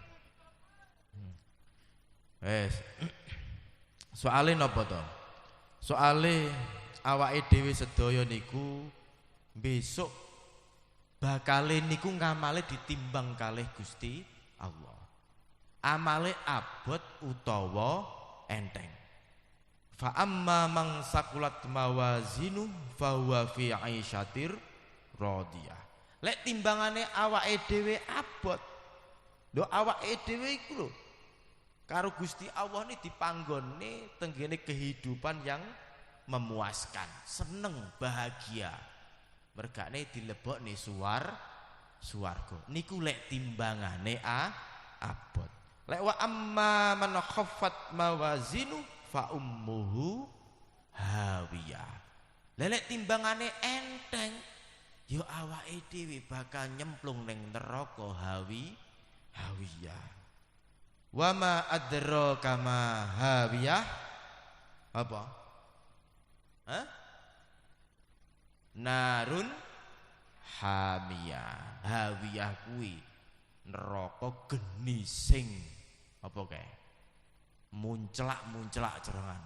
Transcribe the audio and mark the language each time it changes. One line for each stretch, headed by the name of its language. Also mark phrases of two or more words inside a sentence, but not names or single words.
Javanese: Wes. Soale napa to? Soale awake dhewe sedaya niku besok bakale niku ngamale ditimbang kalih Gusti Allah. Amale abot utawa enteng.
Arabic: فأما من ثقلت موازينه فهو في عيشة راضية.
Javanese: Lek timbangane awake dhewe abot. Lho awake dhewe iku lho karo Gusti Allah ini dipanggone tenggene
Indonesian: kehidupan yang memuaskan,
Javanese: seneng, bahagia. Mergane dilebokne swarga. Niku lek timbangane abot.
Arabic: Lek وأما من خفت موازينه فأمه هاوية.
Javanese: Lek timbangane enteng, yo awake dhewe bakal nyemplung ning neraka hawiyah.
Arabic: وما أدراك ما هاوية?
Javanese: Apa? Hah?
Arabic: نار حامية.
Javanese: Hawiyah kuwi neraka geni sing apa kae? Munclak cerengan.